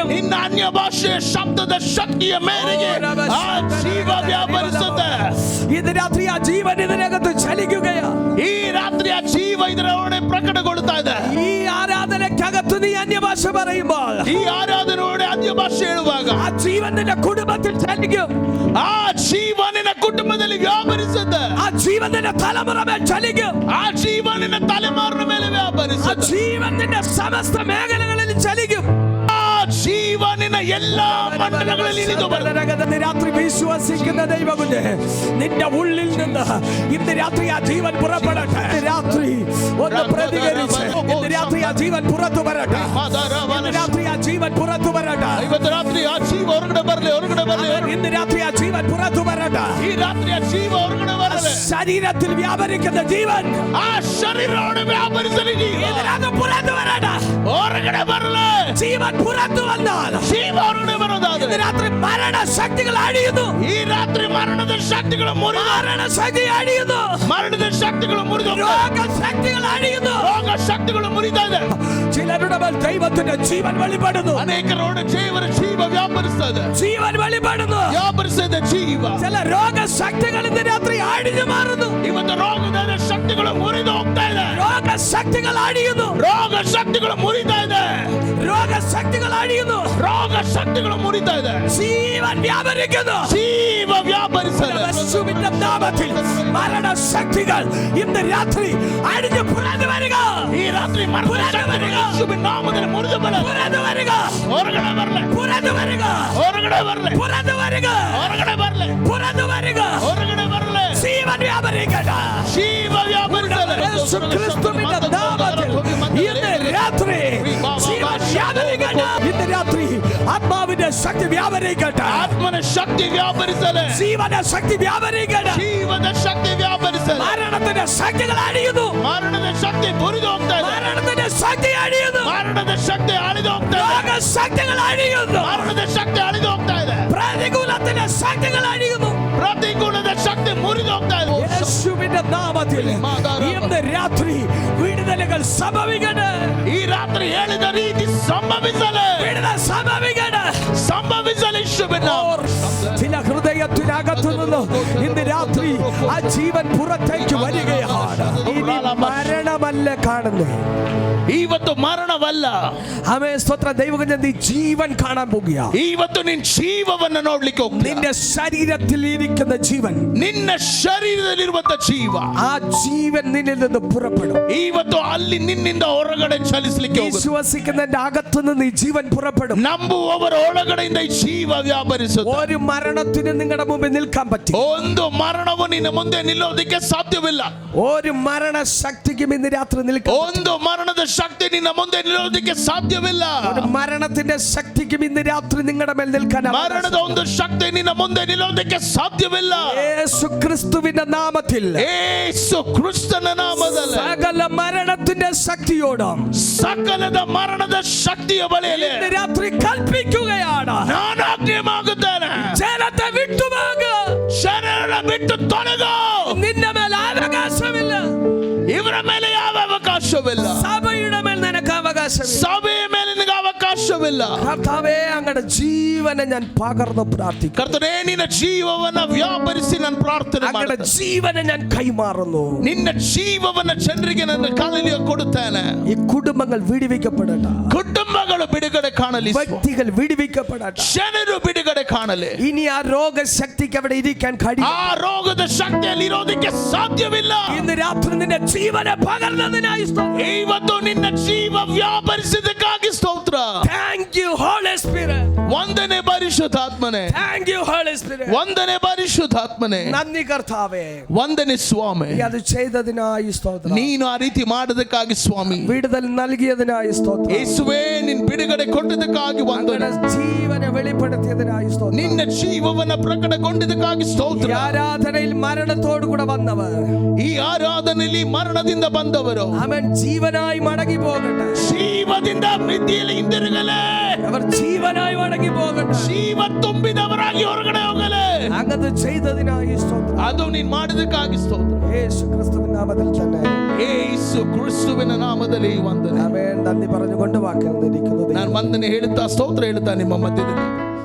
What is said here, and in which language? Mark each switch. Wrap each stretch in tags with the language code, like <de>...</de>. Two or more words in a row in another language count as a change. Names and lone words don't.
<kn>ನಿನ್ನ ಅನ್ಯ ಭಾಷೆಯ ಶಬ್ದದ ಶಕ್ತಿಯ ಮೇರೆಗೆ ಆ ಜೀವ ವ್ಯಾಪರಿಸುತ್ತೆ.</kn> <ml>ഇന്ന് രാത്രി ആ ജീവൻ ഇതിനകത്ത് ചലിക്കുകയാ.</ml> <kn>ಈ ರಾತ್ರಿ ಆ ಜೀವ ಇದರೊಳಗೆ ಪ್ರಕಟಗೊಳ್ತಾ ಇದೆ.</kn> <ml>ഈ ആരാധനയ്ക്കകത്ത് നീ അന്യഭാഷ പറയുമ്പോൾ,</ml> <kn>ಈ ಆರಾಧನೆಯೊಳಗೆ ಅನ್ಯ ಭಾಷೆ ಹೇಳುವಾಗ</kn> <ml>ആ ജീവൻ നിന്റെ കുടുംബത്തിൽ ചലിക്കും.</ml> <kn>ಆ ಜೀವ ನಿನ್ನ ಕುಟುಂಬದಲ್ಲಿ ವ್ಯಾಪರಿಸುತ್ತೆ.</kn> <ml>ആ ജീവൻ നിന്റെ തലമുറ മേൽ ചലിക്കും.</ml> <kn>ಆ ಜೀವ ನಿನ್ನ ತಲೆಮಾರಿನ ಮೇಲೆ</kn> <ml>ആ</ml> <kn>ವ್ಯಾಪರಿಸುತ್ತೆ.</kn> <ml>ജീവൻ നിന്റെ സമസ്ത മേഖലകളിൽ ചലിക്കും.</ml> <kn>ಆ ಜೀವ ನಿನ್ನ ಎಲ್ಲಾ ಮಂಡಲಗಳಲ್ಲಿ ಇಳಿದು ಬರುತ್ತೆ.</kn> <ml>ഇന്ന് രാത്രി വിശ്വസിക്കുന്ന ദൈവമുണ്ട്. നിന്റെ ഉള്ളിൽ നിന്ന് ഇന്ന് രാത്രി ആ ജീവൻ പുറപ്പെടട്ടെ. ഇന്ന് രാത്രി ഒന്ന് പ്രതികരിച്ച് ഇന്ന് രാത്രി ആ ജീവൻ പുറത്തു വരട്ടെ. ഇന്ന് രാത്രി ആ ജീവൻ പുറത്തു വരട്ടെ.</ml> <kn>ಇವತ್ತು ರಾತ್ರಿ ಆ ಜೀವ ಹೊರಗಡೆ ಬರಲಿ, ಹೊರಗಡೆ ಬರಲಿ.</kn> <ml>ഇന്ന് രാത്രി ആ ജീവൻ പുറത്തു വരട്ടെ.</ml> <kn>ಈ ರಾತ್ರಿ ಆ ಜೀವ ಹೊರಗಡೆ ಬರಲಿ.</kn> <ml>ശരീരത്തിൽ വ്യാപരിക്കുന്ന ജീവൻ</ml> <kn>ಆ ಶರೀರವನ್ನು ವ್ಯಾಪರಿಸಲಿ.</kn> <ml>ഇതിനകത്ത് പുറത്തു വരട്ടെ.</ml> <kn>ಹೊರಗಡೆ ಬರಲಿ.</kn> <ml>ജീവൻ പുറത്തു വന്നാൽ</ml> <kn>ಜೀವ ಹೊರಗಡೆ ಬರೋದಾದ್ರೆ</kn> <ml>ഇന്ന് രാത്രി മരണശക്തികൾ അഴിയുന്നു.</ml> <kn>ಈ ರಾತ್ರಿ ಮರಣದ ಶಕ್ತಿಗಳು ಮುರಿದು,</kn> <ml>മരണശക്തി അഴിയുന്നു.</ml> <kn>ಮರಣದ ಶಕ್ತಿಗಳು ಮುರಿದು,</kn> <ml>രോഗശക്തികൾ അഴിയുന്നു.</ml> <kn>ರೋಗ ಶಕ್ತಿಗಳು ಮುರಿತಾ ಇದೆ.</kn> <ml>ചിലരുടെ മേൽ ദൈവത്തിന്റെ ജീവൻ വെളിപ്പെടുന്നു.</ml> <kn>ಅನೇಕರೋಡ ದೇವರ ಜೀವ ವ್ಯಾಪರಿಸ್ತಾ ಇದೆ.</kn> <ml>ജീവൻ വെളിപ്പെടുന്നു.</ml> <kn>ವ್ಯಾಪರಿಸ್ತಾ ಇದೆ ಜೀವ.</kn> <ml>ചില രോഗശക്തികൾ ഇന്ന് രാത്രി അഴിഞ്ഞു മാറുന്നു.</ml> <kn>ಇವತ್ತು ರೋಗದ ಶಕ್ತಿಗಳು ಮುರಿದು ಹೋಗ್ತಾ ಇದೆ.</kn> <ml>രോഗശക്തികൾ അഴിയുന്നു.</ml> <kn>ರೋಗ ಶಕ್ತಿಗಳು ಮುರಿತಾ ಇದೆ.</kn> <ml>രോഗശക്തികൾ അഴിയുന്നു.</ml> <kn>ರೋಗ ಶಕ್ತಿಗಳು ಮುರಿತಾ ಇದೆ.</kn> <ml>ജീവൻ വ്യാപരിക്കുന്നു.</ml> <kn>ಜೀವ ವ್ಯಾಪರಿಸಲು</kn> <ml>യേശുവിന്റെ നാമത്തിൽ മരണശക്തികൾ ഇന്ന് രാത്രി അഴിഞ്ഞു പുറത്തു വരിക.</ml> <kn>ಈ ರಾತ್ರಿ ಮರಣದ ಶಕ್ತಿಗಳು ಯೇಸುವಿನ ನಾಮದಲ್ಲಿ ಮುರಿದು ಬರಲಿ.</kn> <ml>പുറത്തു വരിക.</ml> <kn>ಹೊರಗಡೆ ಬರಲಿ.</kn> <ml>പുറത്തു വരിക.</ml> <kn>ಹೊರಗಡೆ ಬರಲಿ.</kn> <ml>പുറത്തു വരിക.</ml> <kn>ಹೊರಗಡೆ ಬರಲಿ.</kn> <ml>പുറത്തു വരിക.</ml> <kn>ಹೊರಗಡೆ ಬರಲಿ.</kn> <ml>ജീവൻ വ്യാപരിക്കട്ടെ.</ml> <kn>ಜೀವ ವ್ಯಾಪರಿಸಲು</kn> <ml>യേശു ക്രിസ്തുവിന്റെ നാമത്തിൽ ഇന്ന് രാത്രി ജീവൻ വ്യാപരിക്കട്ടെ. ഇന്ന് രാത്രി ആത്മാവിന്റെ ശക്തി വ്യാപരിക്കട്ടെ.</ml> <kn>ಆತ್ಮನ ಶಕ್ತಿ ವ್ಯಾಪರಿಸಲು.</kn> <ml>ജീവന ശക്തി വ്യാപരിക്കട്ടെ.</ml> <kn>ಜೀವದ ಶಕ್ತಿ ವ್ಯಾಪರಿಸಲು.</kn> <ml>മരണത്തിന്റെ ശക്തികൾ അഴിയുന്നു.</ml> <kn>ಮರಣದ ಶಕ್ತಿ ಮುರಿದು ಹೋಗ್ತಾ ಇದೆ.</kn> <ml>മരണത്തിന്റെ ശക്തി അഴിയുന്നു.</ml> <kn>ಮರಣದ ಶಕ್ತಿ ಅಳಿದು ಹೋಗ್ತಾ ಇದೆ.</kn> <ml>രോഗശക്തികൾ അഴിയുന്നു.</ml> <kn>ಮರಣದ ಶಕ್ತಿ ಅಳಿದು ಹೋಗ್ತಾ ಇದೆ.</kn> <ml>പ്രതികൂലത്തിന്റെ ശക്തികൾ അഴിയുന്നു.</ml> <kn>ಪ್ರತಿಕೂಲದ ಶಕ್ತಿ ಮುರಿದು ಹೋಗ್ತಾ ಇದೆ.</kn> <ml>യേശുവിന്റെ നാമത്തിൽ ഇന്ന് രാത്രി വിടുതലുകൾ സംഭവിക്കട്ടെ.</ml> <kn>ಈ ರಾತ್ರಿ ಹೇಳಿದ ರೀತಿ ಸಂಭವಿಸಲು</kn> <ml>വിടുതൽ സംഭവിക്കട്ടെ.</ml> <kn>ಸಂಭವಿಸಲು ಯೇಸುವಿನ</kn> <ml>ചില ഹൃദയത്തിനകത്തു നിന്ന് ഇന്ന് രാത്രി ആ ജീവൻ പുറത്തേക്ക് വരികയാണ്. ഇനി മരണമല്ല കാണുന്നത്.</ml> <kn>ಇವತ್ತು ಮರಣವಲ್ಲ.</kn> <ml>ആമേൻ. സ്തോത്രം. ദൈവകുഞ്ഞൻ നീ ജീവൻ കാണാൻ പോകുക.</ml> <kn>ಇವತ್ತು ನಿನ್ನ ಜೀವವನ್ನು ನೋಡ್ಲಿಕ್ಕೆ ಹೋಗ್ತೀಯ.</kn> <ml>നിന്റെ ശരീരത്തിൽ ഇരിക്കുന്ന ജീവൻ,</ml> <kn>ನಿನ್ನ ಶರೀರದಲ್ಲಿರುವಂತ ಜೀವ,</kn> <ml>ആ ജീവൻ നിന്നിൽ നിന്ന് പുറപ്പെടും.</ml> <kn>ಇವತ್ತು ಅಲ್ಲಿ ನಿನ್ನಿಂದ ಹೊರಗಡೆ ಚಲಿಸಲಿಕ್ಕೆ ಹೋಗುತ್ತೆ.</kn> <ml>വിശ്വസിക്കുന്നതിന്റെ അകത്തു നിന്ന് ഈ ജീവൻ പുറപ്പെടും.</ml> <kn>ನಂಬುವವರ ಒಳಗಡೆಯಿಂದ ಈ ಜೀವ ವ್ಯಾಪರಿಸುತ್ತೆ.</kn> <ml>ഒരു മരണത്തിന് നിങ്ങളുടെ മുമ്പിൽ നിൽക്കാൻ പറ്റും.</ml> <kn>ಒಂದು ಮರಣವು ನಿನ್ನ ಮುಂದೆ ನಿಲ್ಲೋದಕ್ಕೆ ಸಾಧ್ಯವಿಲ್ಲ.</kn> <ml>ഒരു മരണശക്തിക്കും ഇന്ന് രാത്രി നിൽക്കാൻ.</ml> <kn>ಒಂದು ಮರಣದ ಶಕ್ತಿ ನಿನ್ನ ಮುಂದೆ ನಿಲ್ಲೋದಕ್ಕೆ ಸಾಧ್ಯವಿಲ್ಲ.</kn> <ml>ഒരു മരണത്തിന്റെ ശക്തിക്കും ഇന്ന് രാത്രി നിങ്ങളുടെ മേൽ നിൽക്കാൻ.</ml> <kn>ಮರಣದ ಒಂದು ಶಕ್ತಿ ನಿನ್ನ ಮುಂದೆ ನಿಲ್ಲೋದಕ್ಕೆ ಸಾಧ್ಯವಿಲ್ಲ.</kn> <ml>യേശു ക്രിസ്തുവിന്റെ നാമത്തിൽ</ml> <kn>ಯೇಸು ಕ್ರಿಸ್ತನ ನಾಮದಲ್ಲಿ</kn> <ml>സകല മരണത്തിന്റെ ശക്തിയോടും</ml> <kn>ಸಕಲದ ಮರಣದ ಶಕ್ತಿಯ ಬಳಿಯಲ್ಲಿ</kn> <ml>ഇന്ന് രാത്രി കൽപ്പിക്കുകയാണ്.</ml> <kn>ನಾನು ಆಜ್ಞೆಯಾಗುತ್ತೇನೆ.</kn> <ml>ജനത്തെ വിട്ടുപോക.</ml> <kn>ಶರೀರ ಬಿಟ್ಟು ತೊಲಗು.</kn> <ml>നിന്റെ മേൽ അവകാശമില്ല.</ml> <kn>ಇವರ ಮೇಲೆ ಯಾವ ಅವಕಾಶವಿಲ್ಲ.</kn> <ml>സഭയുടെ മേൽ നിനക്ക് അവകാശമില്ല.</ml> <kn>ಸಭೆಯ ಮೇಲೆ ನಿನಗೆ ಅವಕಾಶವಿಲ್ಲ.</kn> <ml>കർത്താവേ, അങ്ങയുടെ ജീവനെ ഞാൻ പകർന്നു പ്രാർത്ഥിക്കുന്നു.</ml> <kn>ಕರ್ತನೇ, ನಿನ್ನ ಜೀವವನ್ನ ವ್ಯಾಪರಿಸಿ ನಾನು ಪ್ರಾರ್ಥನೆ</kn> <ml>അങ്ങയുടെ</ml> <kn>ಮಾಡುತ್ತೇನೆ.</kn> <ml>ജീവനെ ഞാൻ കൈമാറുന്നു.</ml> <kn>ನಿನ್ನ ಜೀವವನ್ನ ಜನರಿಗೆ ನನ್ನ ಕಾಲಲ್ಲಿ ಕೊಡುತ್ತೇನೆ.</kn> <ml>ഈ കുടുംബങ്ങൾ വിടുവിക്കപ്പെടട്ടെ.</ml> <kn>ಕುಟುಂಬಗಳು ಬಿಡುಗಡೆ ಕಾಣಲಿ.</kn> <ml>വ്യക്തികൾ വിടുവിക്കപ്പെടട്ടെ.</ml> <kn>ಜನರು ಬಿಡುಗಡೆ ಕಾಣಲಿ.</kn> <ml>ഇനി ആ രോഗശക്തിക്ക് അവിടെ ഇരിക്കാൻ കഴിയും.</ml> <kn>ಆ ರೋಗದ ಶಕ್ತಿಯಲ್ಲಿ ಇರೋದಕ್ಕೆ ಸಾಧ್ಯವಿಲ್ಲ.</kn> <ml>ഇന്ന് രാത്രി നിന്റെ ജീവനെ പകർന്നതിനായി സ്തോത്രം.</ml> <kn>ಇವತ್ತು ನಿನ್ನ ಜೀವ ವ್ಯಾಪರಿಸಿದ್ದಕ್ಕಾಗಿ ಸ್ತೋತ್ರ.</kn> <en>Thank you, Holy Spirit.</en> <kn>ವಂದನೆ ಪರಿಶುದ್ಧಾತ್ಮನೆ,</kn> <en>Thank you, Holy Spirit.</en> <kn>ವಂದನೆ ಪರಿಶುದ್ಧಾತ್ಮನೆ,</kn> <ml>നന്ദി കർത്താവേ.</ml> <kn>ವಂದನೆ സ്വാമി.</kn> <ml>നീ അത് ചെയ്തതിനായി സ്തോത്രം.</ml> <kn>ನೀನು ಆ ರೀತಿ ಮಾಡೋದಕ್ಕಾಗಿ ಸ್ವಾಮಿ.</kn> <ml>വിടുതൽ നൽകിയതിനായി സ്തോത്രം.</ml> <kn>ಯೇಸುವೇ ನಿನ್ನ ಬಿಡುಗಡೆ ಕೊಟ್ಟದಕ್ಕಾಗಿ ವಂದನೆ.</kn> <ml>അങ്ങയുടെ ജീവനെ വെളിപ്പെടുത്തിയതിനായി സ്തോത്രം.</ml> <kn>ನಿನ್ನ ಜೀವವನ್ನ ಪ್ರಕಟಗೊಂಡದಕ್ಕಾಗಿ ಸ್ತೋತ್ರ.</kn> <ml>ഈ ആരാധനയിൽ മരണത്തോടു കൂടെ വന്നവർ,</ml> <kn>ಈ ಆರಾಧನೆಯಲ್ಲಿ ಮರಣದಿಂದ ಬಂದವರು</kn> <ml>അവൻ ജീവനായി മടങ്ങി പോകട്ടെ.</ml> <kn>ಜೀವದಿಂದ ಮಿತಿಯಲ್ಲಿ ಹಿಂದಿರುಗಲೇ.</kn> <ml>അവർ ജീവനായി മടങ്ങി പോകട്ടെ.</ml> <kn>ಜೀವ ತುಂಬಿದವರಾಗಿ ಹೊರಗಡೆ ಹೋಗಲೇ.</kn> <ml>അങ്ങത് ചെയ്തതിനായി സ്തോത്രം.</ml> <kn>ಅದು ನೀನು ಮಾಡೋದಕ್ಕಾಗಿ ಸ್ತೋತ್ರ.</kn> <ml>യേശു ക്രിസ്തുവിൻ നാമത്തിൽ തന്നെ.</ml> <kn>ಯೇಸು ಕ್ರಿಸ್ತುವಿನ ನಾಮದಲ್ಲಿ ವಂದನೆ.</kn> <ml>ആമേൻ. നന്ദി പറഞ്ഞുകൊണ്ട് വാക്കിൽ നിന്നിരിക്കുന്നു.</ml> <kn>ನಾನು ವಂದನೆ ಹೇಳುತ್ತಾ ಸ್ತೋತ್ರ ಹೇಳುತ್ತಾ ನಿಮ್ಮ ಮಧ್ಯದಲ್ಲಿ</kn>